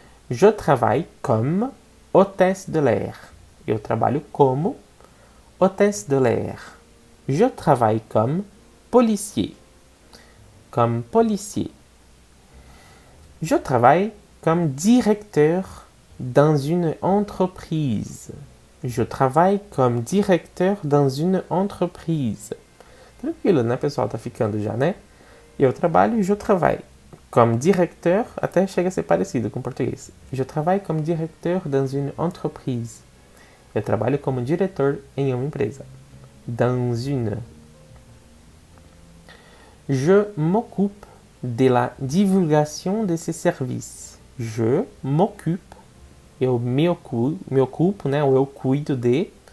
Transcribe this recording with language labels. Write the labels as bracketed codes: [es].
[fr] Je travaille comme hôtesse de l'air. [pt] Eu trabalho como hôtesse de l'air. [fr] Je travaille comme policier. Comme policier. Je travaille comme directeur dans une entreprise. Je travaille comme directeur dans une entreprise. [pt] Tranquilo, né, pessoal? Tá ficando já, né? Eu trabalho, [fr] je travaille. [pt] Comme directeur, até chega a ser parecido com o português. [fr] Je travaille comme directeur dans une entreprise. [pt] Eu trabalho como diretor em uma empresa. [fr] Dans une. Je m'occupe de la divulgation de ces services. Je m'occupe. [pt] Eu me ocupo, né? Ou eu cuido de.